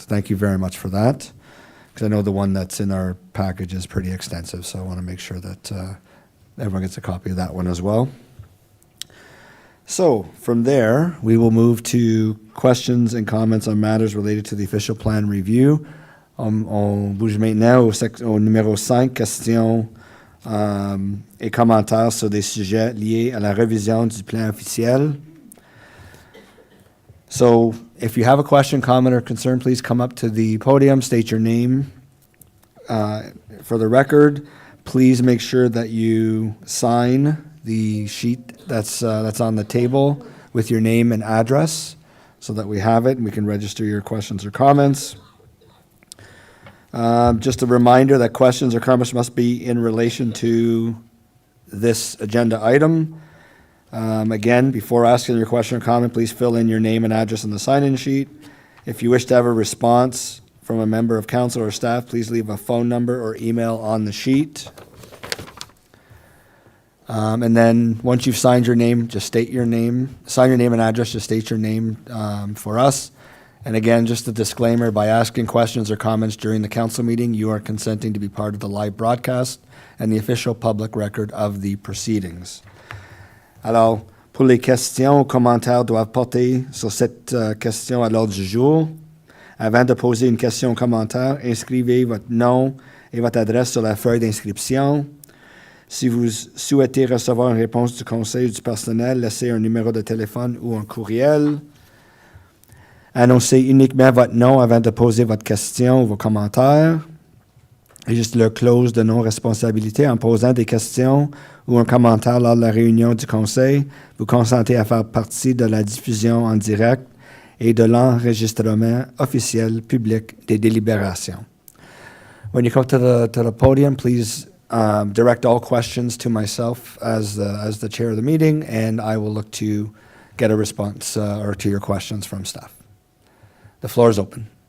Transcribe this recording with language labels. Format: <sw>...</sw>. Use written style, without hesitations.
<en>Thank you very much for that. Because I know the one that's in our package is pretty extensive, so I want to make sure that everyone gets a copy of that one as well. So from there, we will move to questions and comments on matters related to the official plan review.</en> <fr>On bouge maintenant au numéro 5, questions et commentaires sur des sujets liés à la révision du plan officiel.</fr> <en>So if you have a question, comment, or concern, please come up to the podium, state your name. For the record, please make sure that you sign the sheet that's on the table with your name and address so that we have it and we can register your questions or comments. Just a reminder that questions or comments must be in relation to this agenda item. Again, before asking your question or comment, please fill in your name and address on the sign-in sheet. If you wish to have a response from a member of council or staff, please leave a phone number or email on the sheet. And then once you've signed your name, just state your name. Sign your name and address, just state your name for us. And again, just a disclaimer, by asking questions or comments during the council meeting, you are consenting to be part of the live broadcast and the official public record of the proceedings.</en> <fr>Alors, pour les questions ou commentaires doivent porter sur cette question à l'ordre du jour. Avant de poser une question ou commentaire, inscrivez votre nom et votre adresse sur la feuille d'inscription. Si vous souhaitez recevoir une réponse du conseil ou du personnel, laissez un numéro de téléphone ou un courriel. Annoncez uniquement votre nom avant de poser votre question ou vos commentaires. Et juste le clause de non-responsabilité en posant des questions ou un commentaire lors de la réunion du conseil, vous consentez à faire partie de la diffusion en direct et de l'enregistrement officiel public des délibérations.</fr> <en>When you come to the podium, please direct all questions to myself as the chair of the meeting, and I will look to get a response or to your questions from staff. The floor is open.</en>